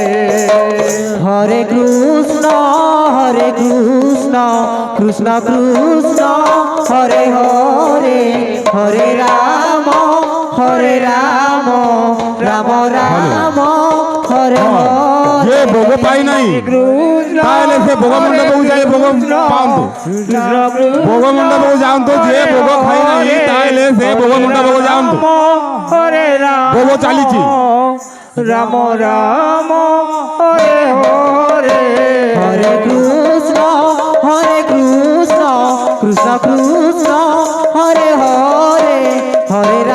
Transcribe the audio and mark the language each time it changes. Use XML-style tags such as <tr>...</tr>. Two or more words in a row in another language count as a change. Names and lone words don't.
<sa>হরে কৃষ্ণ কৃষ্ণ কৃষ্ণ হরে হরে হরে রাম রাম রাম হরে হরে</sa> <bn>যে ভোগ পাই নাই তাহলে সে ভোগ মণ্ডপକୁ</bn> <or>ଯାଇ ଭୋଗ ପାଆନ୍ତୁ। ଭୋଗ ମଣ୍ଡପକୁ ଯାଆନ୍ତୁ। ଯିଏ ଭୋଗ ଖାଇ ନାହିଁ ତାହେଲେ ସେ ଭୋଗ ମଣ୍ଡପକୁ ଯାଆନ୍ତୁ।</or> <sa>ହରେ ରାମ</sa> <or>ଭୋଗ ଚାଲିଛି।</or> <sa>ରାମ ରାମ ହରେ ହରେ হরে কৃষ্ণ কৃষ্ণ কৃষ্ণ হরে হরে হরে</sa>